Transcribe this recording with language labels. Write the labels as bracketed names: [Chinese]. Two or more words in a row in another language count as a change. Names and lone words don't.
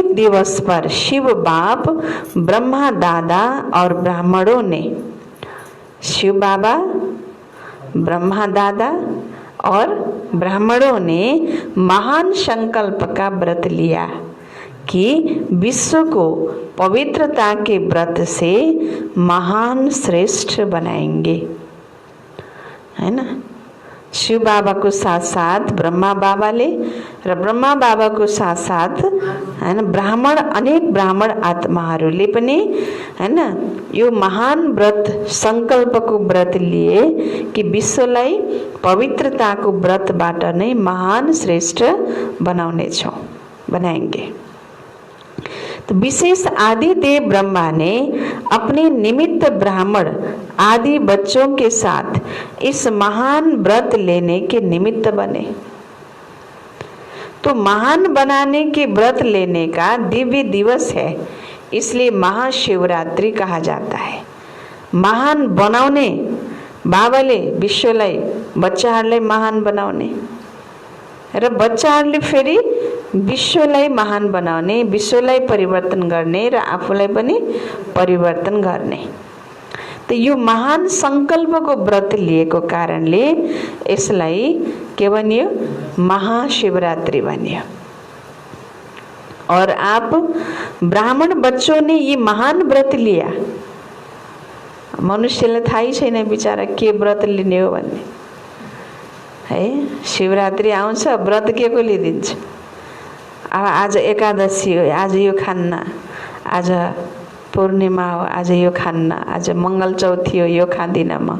[Hindi] दिवस पर शिव बाप, ब्रह्मा दादा और ब्राह्मणों ने, शिव बाबा, ब्रह्मा दादा और ब्राह्मणों ने महान संकल्प का व्रत लिया कि विश्व को पवित्रता के व्रत से महान श्रेष्ठ बनाएंगे, है ना। [Nepali] शिव बाबा को साथ साथ ब्रह्मा बाबाले र ब्रह्मा बाबा को साथ साथ हैन ब्राह्मण, अनेक ब्राह्मण आत्माहरूले पनि हैन यो महान व्रत संकल्पको व्रत लिए कि विश्वलाई पवित्रताको व्रतबाट नै महान श्रेष्ठ बनाएंगे। [Hindi] तो विशेष आदि देव ब्रह्मा ने अपने निमित्त ब्राह्मण आदि बच्चों के साथ इस महान व्रत लेने के निमित्त बने। तो महान बनाने के व्रत लेने का दिव्य दिवस है, इसलिए महाशिवरात्रि कहा जाता है। [Nepali] महान बनाउने बाबाले विश्वलाई, बच्चाहरूलाई महान बनाउने र बच्चाहरूले फेरि विश्वलाई महान बनाउने, विश्वलाई परिवर्तन गर्ने र आफूलाई पनि परिवर्तन गर्ने। तो यो महान संकल्पको व्रत लिएको कारणले यसलाई के भनियो? महाशिवरात्रि भनियो। [Hindi] और आप ब्राह्मण बच्चों ने ये महान व्रत लिया। [Nepali] मनुष्यलाई थाहै छैन बिचारा के व्रत लिने हो भन्ने, है। शिवरात्रि आउँछ, व्रत के को लिदिन्छ? अब आज एकादशी हो, आज यो खान्न, आज पूर्णिमा हो, आज यो खान्न, आज मङ्गल चौथी हो, यो खाँदिनँ म।